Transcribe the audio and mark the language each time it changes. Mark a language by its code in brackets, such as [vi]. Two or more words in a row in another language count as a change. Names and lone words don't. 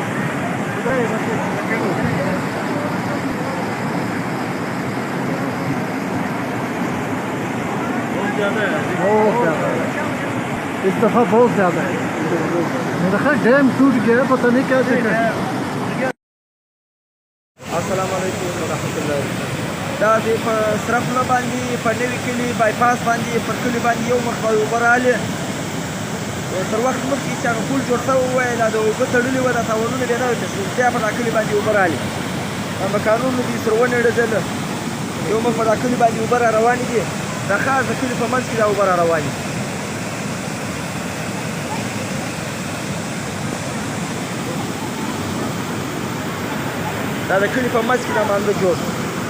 [ur] بہت زیادہ ہے, بہت زیادہ ہے اس دفعہ، بہت زیادہ ہے. میرا خیال ڈیم ٹوٹ گیا، پتہ نہیں کیا جگہ. [ar] السلام عليكم ورحمة الله [ps] دا د سرف نه باندې په نوي کلي بایپاس باندې پر کلي باندې یو مخ به اوبه راغلې تر وخت مخکې چې هغه پل جوړ شوی وی دا د اوبه تړلې وه دا تاوانونه بیا نه وی تشکیل بیا په دا کلي باندې اوبه راغلې مکانونه دي سره ونړېدل یو مخ په دا کلي باندې اوبه را روانې دي د خاص د کلي په منځ کې دا اوبه را روانې دي دا د کلي په منځ کې دا مانده جوړ